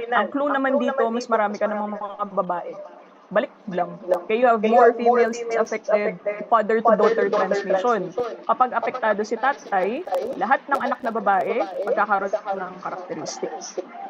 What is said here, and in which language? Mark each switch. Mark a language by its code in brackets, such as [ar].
[tl] Ang clue naman dito, mas marami ka namang mga babae. Balik lang. [en] Okay, you have more females affected, father-to-daughter transmission. [tl] Kapag apektado si tatay, lahat ng anak na babae, magkakaroon ng characteristics.